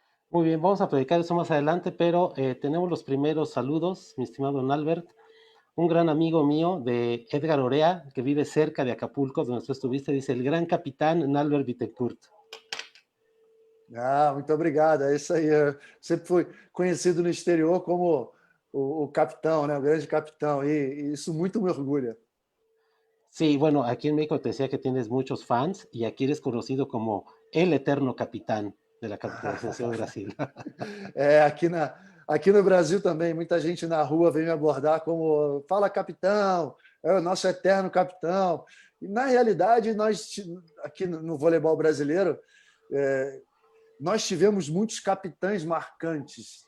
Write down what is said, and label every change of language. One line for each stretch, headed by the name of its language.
Spanish: Muy bien, vamos a platicar eso más adelante, pero tenemos los primeros saludos, mi estimado Nalbert. Un gran amigo mío de Edgar Orea, que vive cerca de Acapulco, donde tú estuviste, dice: el gran capitán Nalbert Bittencourt.
Portuguese: Muito obrigado. É isso aí. Eu sempre fui conhecido no exterior como o capitão, né? O grande capitão, e isso muito me orgulha.
Spanish: Sí, bueno, aquí en México te decía que tienes muchos fans y aquí eres conocido como el eterno capitán de la Selección de Brasil.
Portuguese: Aqui no Brasil também, muita gente na rua vem me abordar como: fala capitão, é o nosso eterno capitão. E, na realidade, nós, aqui no voleibol brasileiro, nós tivemos muitos capitães marcantes.